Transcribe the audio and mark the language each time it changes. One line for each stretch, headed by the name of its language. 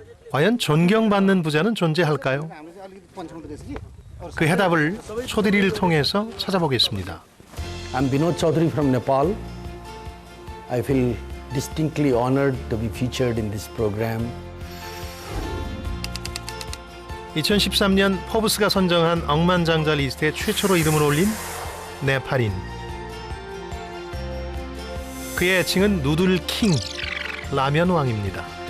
Korean: 과연 존경받는 부자는 존재할까요? 그 해답을 초드리를 통해서 찾아보겠습니다.
English: I'm Binod Chaudhary from Nepal. I feel distinctly honored to be featured in this program.
Korean: 2013년 포브스가 선정한 억만장자 리스트에 최초로 이름을 올린 네팔인. 그의 애칭은 누들 킹, 라면 왕입니다.